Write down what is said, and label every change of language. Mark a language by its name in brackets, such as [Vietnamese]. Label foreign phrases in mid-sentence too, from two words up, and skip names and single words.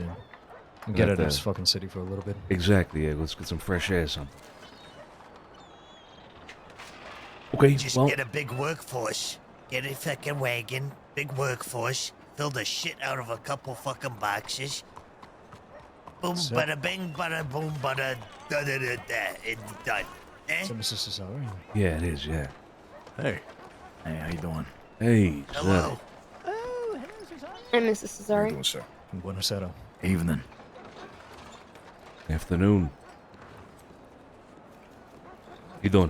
[English] And get out of this fucking city for a little bit. Exactly, yeah. Let's get some fresh air, son. Okay, Just well... get a big workforce. Get a fucking wagon, big workforce. Fill the shit out of a couple fucking boxes. Boom, So- bada bing, bada boom, bada da da da da. It's done. Eh? So, Mrs. Cesare? Yeah, it is, yeah. Hey, how you doing? Hey, Hello. I'm Mrs. Cesare. sir? Buonasera. Evening. Afternoon. You doing?